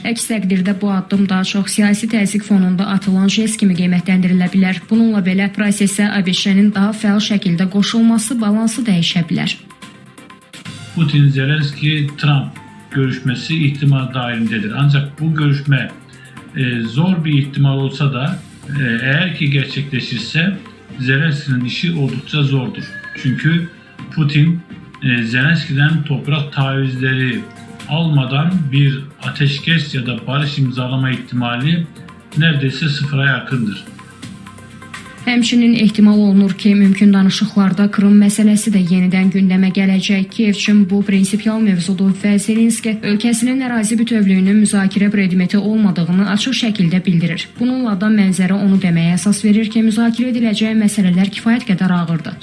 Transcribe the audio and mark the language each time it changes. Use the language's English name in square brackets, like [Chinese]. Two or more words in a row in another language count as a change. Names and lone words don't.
[Azerbaijani] Əks təqdirdə bu addım daha çox siyasi təzyiq fonunda atılan jest kimi qiymətləndirilə bilər. Bununla belə prosesə ABŞ-nin daha fəal şəkildə qoşulması balansı dəyişə bilər. [Turkish] Putin-Zelenski-Trump görüşməsi ihtimal dahilindedir. Ancaq bu görüşmə zor bir ihtimal olsa da eğer ki gerçekleşirse Zelenski'nin işi oldukça zordur. Çünkü Putin Zelenski'den toprak tavizleri almadan bir ateşkes ya da barış imzalama ihtimali neredeyse sıfıra yakındır. [Azerbaijani] Həmçinin ehtimal olunur ki, mümkün danışıqlarda Krım məsələsi də yenidən gündəmə gələcək. Kiyev üçün bu prinsipial mövzudur və Zelenski ölkəsinin ərazi bütövlüyünün müzakirə predmeti olmadığını açıq şəkildə bildirir. Bununla da mənzərə onu deməyə əsas verir ki, müzakirə ediləcək məsələlər kifayət qədər ağırdır.